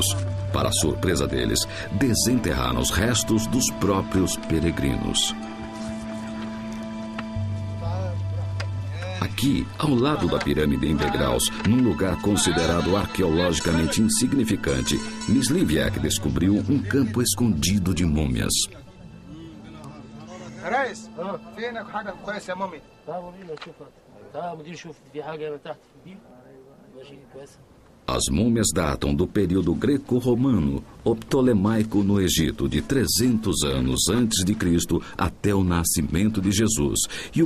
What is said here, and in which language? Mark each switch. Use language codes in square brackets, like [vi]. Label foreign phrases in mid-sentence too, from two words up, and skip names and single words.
[pt] Para a surpresa deles, desenterraram os restos dos próprios peregrinos. Aqui, ao lado da pirâmide em degraus, num lugar considerado arqueologicamente insignificante, Miss Liviak descobriu um campo escondido de múmias. [ar] ريس فينك حاجه كويسه يا مامي تعال ورينا نشوفها. تعال مدير شوف في حاجة من تحت في البير. ماشي كويسة. [pt] As múmias datam do período greco-romano ou ptolemaico no Egito, de 300 anos antes de Cristo até o nascimento de Jesus. E o